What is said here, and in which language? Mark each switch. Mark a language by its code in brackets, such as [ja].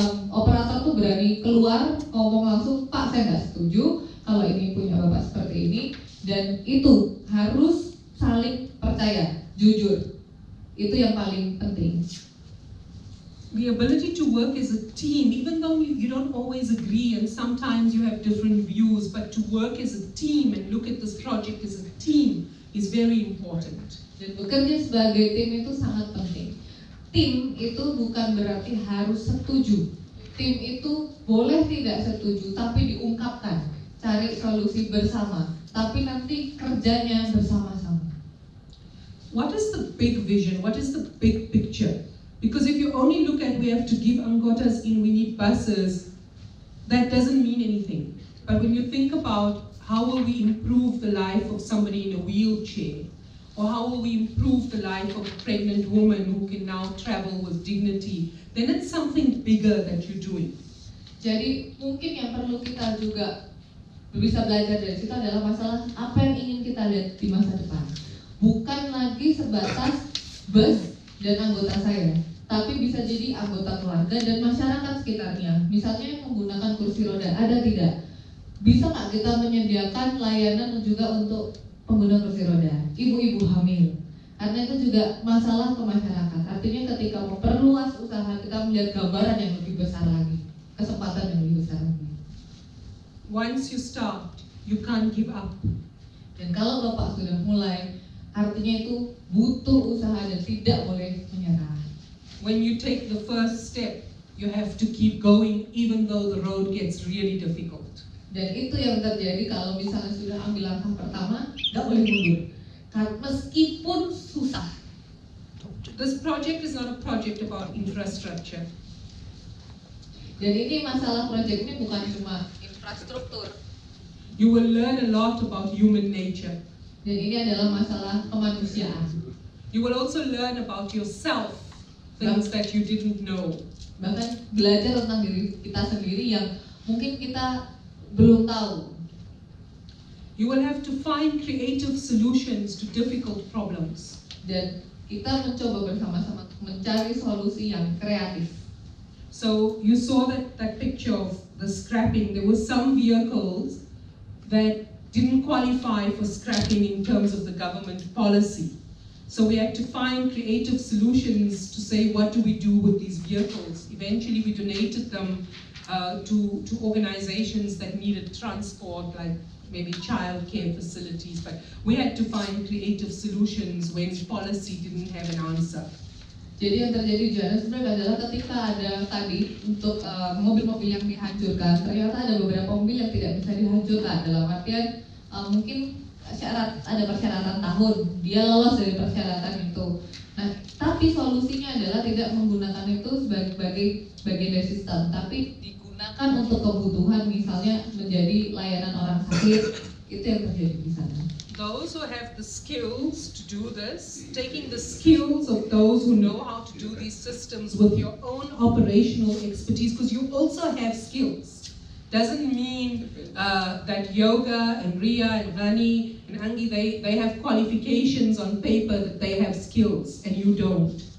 [id] Operator tuh berani keluar ngomong langsung, Pak saya nggak setuju kalau ini punya Bapak seperti ini. Dan itu harus saling percaya, jujur. Itu yang paling penting. [en] The ability to work as a team, even though you don't always agree and sometimes you have different views, but to work as a team and look at this project as a team is very important. [id] Dan bekerja sebagai tim itu sangat penting. Tim itu bukan berarti harus setuju. Tim itu boleh tidak setuju, tapi diungkapkan, cari solusi bersama. Tapi nanti kerjanya bersama-sama. [en] What is the big vision? What is the big picture? Because if you only look at we have to give Angotas in, we need buses, that doesn't mean anything. But when you think about how will we improve the life of somebody in a wheelchair, or how will we improve the life of a pregnant woman who can now travel with dignity, then it's something bigger that you're doing. [id] Jadi mungkin yang perlu kita juga bisa belajar dari situ adalah masalah apa yang ingin kita lihat di masa depan. Bukan lagi sebatas bus dan anggota saya, tapi bisa jadi anggota keluarga dan masyarakat sekitarnya. Misalnya yang menggunakan kursi roda, ada tidak? Bisa nggak kita menyediakan layanan juga untuk pengguna kursi roda, ibu-ibu hamil? Karena itu juga masalah ke masyarakat. Artinya ketika memperluas usaha, kita melihat gambaran yang lebih besar lagi, kesempatan yang lebih besar lagi. [en] Once you start, you can't give up. [id] Dan kalau Bapak sudah mulai, artinya itu butuh usaha dan tidak boleh menyerah. [en] When you take the first step, you have to keep going even though the road gets really difficult. [id] Dan itu yang terjadi kalau misalnya sudah ambil langkah pertama, nggak boleh mundur. Meskipun susah. [en] This project is not a project about infrastructure. [id] Dan ini masalah proyek ini bukan cuma infrastruktur. [en] You will learn a lot about human nature. [id] Dan ini adalah masalah kemanusiaan. [en] You will also learn about yourself, things that you didn't know. [id] Bahkan belajar tentang diri kita sendiri yang mungkin kita belum tahu. [en] You will have to find creative solutions to difficult problems. [id] Dan kita mencoba bersama-sama mencari solusi yang kreatif. [en] So you saw that picture of the scrapping. There were some vehicles that didn't qualify for scrapping in terms of the government policy. So we had to find creative solutions to say, what do we do with these vehicles? Eventually we donated them to organizations that needed transport, like maybe childcare facilities, but we had to find creative solutions when policy didn't have an answer. [id] Jadi yang terjadi di Johannesburg adalah ketika ada tadi untuk mobil-mobil yang dihancurkan, ternyata ada beberapa mobil yang tidak bisa dihancurkan, dalam artian mungkin ada persyaratan tahun, dia lolos dari persyaratan itu. Nah, tapi solusinya adalah tidak menggunakan itu sebagai bagian dari sistem, tapi digunakan untuk kebutuhan, misalnya menjadi layanan orang sakit. Itu yang terjadi di sana. [en] Those who have the skills to do this, taking the skills of those who know how to do these systems with your own operational expertise, because you also have skills. Doesn't mean that Yoga and Ria and Rani and Angi, they have qualifications on paper that they have skills and you don't.